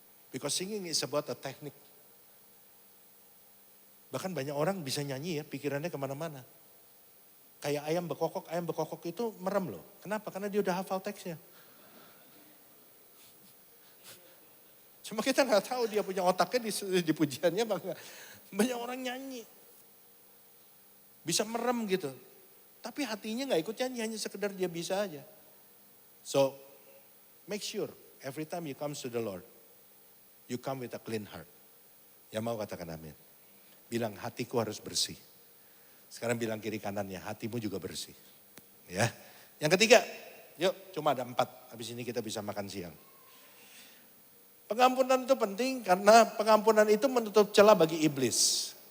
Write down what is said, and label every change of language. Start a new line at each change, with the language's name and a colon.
English: Because singing is about a technique.
Indonesian: Bahkan banyak orang bisa nyanyi ya, pikirannya kemana-mana. Kayak ayam bekokok itu merem loh. Kenapa? Karena dia udah hafal teksnya. Cuma kita gak tahu dia punya otaknya di pujiannya apa. Banyak orang nyanyi. Bisa merem gitu. Tapi hatinya gak ikut nyanyi, hanya sekedar dia bisa aja.
English: So, make sure every time you come to the Lord, you come with a clean heart.
Indonesian: Yang mau katakan amin. Bilang hatiku harus bersih. Sekarang bilang kiri kanannya, hatimu juga bersih. Ya. Yang ketiga, yuk cuma ada 4. Habis ini kita bisa makan siang. Pengampunan itu penting karena pengampunan itu menutup celah bagi iblis.